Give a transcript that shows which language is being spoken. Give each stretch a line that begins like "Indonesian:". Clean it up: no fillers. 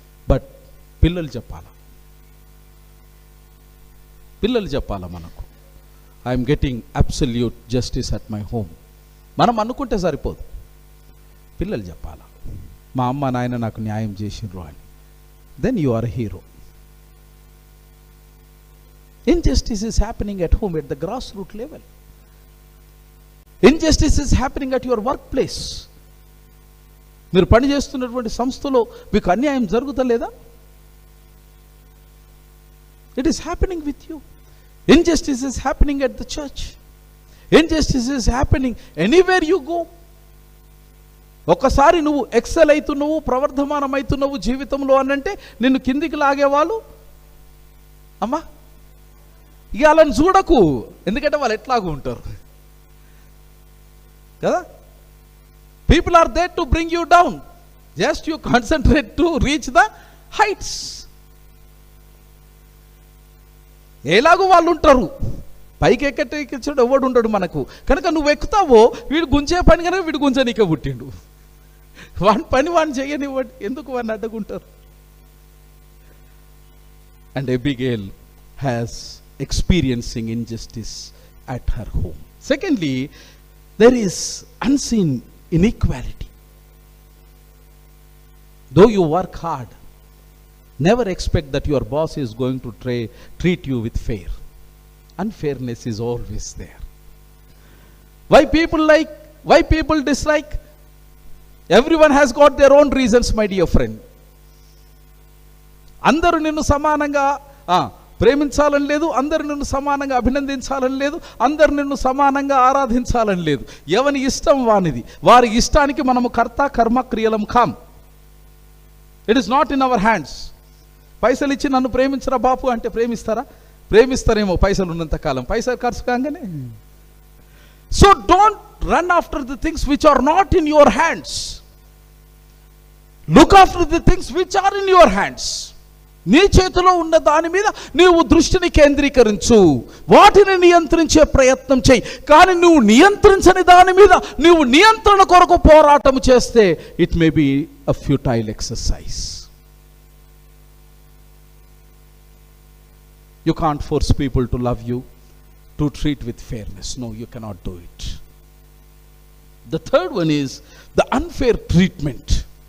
English: but
Telugu: పిల్లలు చెప్పాలా మనకు,
English: I'm getting absolute justice at my home.
Telugu: మనం అనుకుంటే సరిపోదు, పిల్లలు చెప్పాలా, మా అమ్మ నాయన నాకు న్యాయం చేసిండ్రు అని.
English: Then you are a hero. Injustice is happening at home at the grassroots level. Injustice is happening at your workplace.
Telugu: మీరు పని చేస్తున్నటువంటి సంస్థలో మీకు అన్యాయం జరుగుతలేదా?
English: It is happening with you. Injustice is happening at the church. Injustice is happening anywhere you go.
Telugu: ఒక్కసారి నువ్వు XL అవుతున్నావు, ప్రవర్ధమానం అవుతున్నావు జీవితంలో అనంటే నిన్ను కిందికి లాగేవాళ్ళు అమ్మా ఇక వాళ్ళని చూడకు, ఎందుకంటే వాళ్ళు ఎట్లాగూ ఉంటారు కదా.
English: People are there to bring you down, just you concentrate to reach the heights.
Telugu: ఎలాగూ వాళ్ళు ఉంటారు, పైకి ఎక్కించడు ఎవడు ఉండడు మనకు. కనుక నువ్వు ఎక్కుతావో వీడు గుంజే పని కనుక వీడు గుంజనీకే పుట్టిండు, వాని పని వాడిని చేయనివ్వండి, ఎందుకు వాడిని అడ్డుకుంటారు.
English: And Abigail has experiencing injustice at her home. Secondly, there is unseen inequality. Though you work hard, never expect that your boss is going to treat you with fair. Unfairness is always there. Why people dislike? Everyone has got their own reasons, my dear friend.
Telugu: అందరూ నిన్ను సమానంగా ప్రేమించాలని లేదు, అందరు నిన్ను సమానంగా అభినందించాలని లేదు, అందరు నిన్ను సమానంగా ఆరాధించాలని లేదు. ఎవని ఇష్టం వానిది. వారి ఇష్టానికి మనము కర్త కర్మ క్రియలం కాం.
English: It is not in our hands.
Telugu: పైసలు ఇచ్చి నన్ను ప్రేమించరా బాపు అంటే ప్రేమిస్తారా? ప్రేమిస్తారేమో పైసలు ఉన్నంత కాలం, పైసలు ఖర్చు కాగానే.
English: So don't run after the things which are not in your hands. Look after the things which are in your hands.
Telugu: నీ చేతిలో ఉన్న దాని మీద నీవు దృష్టిని కేంద్రీకరించు, వాటిని నియంత్రించే ప్రయత్నం చేయి. కానీ నువ్వు నియంత్రించని దాని మీద నువ్వు నియంత్రణ కొరకు పోరాటం చేస్తే
English: It may be a futile exercise. You can't force people to love you, to treat with fairness. No, you cannot do it. The third one is the unfair treatment.